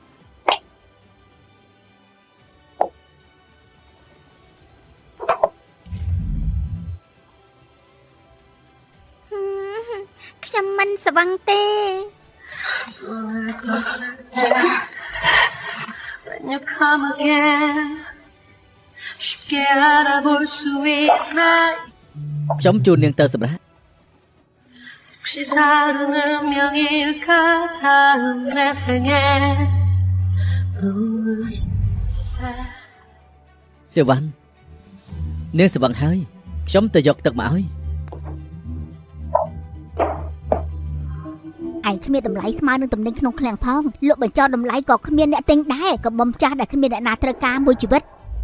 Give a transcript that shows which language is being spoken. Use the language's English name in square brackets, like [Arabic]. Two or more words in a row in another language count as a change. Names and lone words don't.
[Khmer] ខ្ញុំមិនស្វឹងទេ [English] When you come again, [Korean] 쉽게 알아볼 수 있나? [Khmer] ខ្ញុំជូននាងទៅសម្រាប់ [Korean] 혹시 다른 운명일까 다음 내 생에 눈을 때 [Khmer] សៀវ៉ាន់នាងស្វឹងហើយខ្ញុំទៅយកទឹកមកឲ្យ ឯងគ្មានតម្លៃស្មើនឹងតំណែងក្នុងឃ្លាំងផងលក់បញ្ចុះតម្លៃក៏គ្មានអ្នកទិញដែរក៏បំចាស់ដែលគ្មានអ្នកណាត្រូវការមួយជីវិត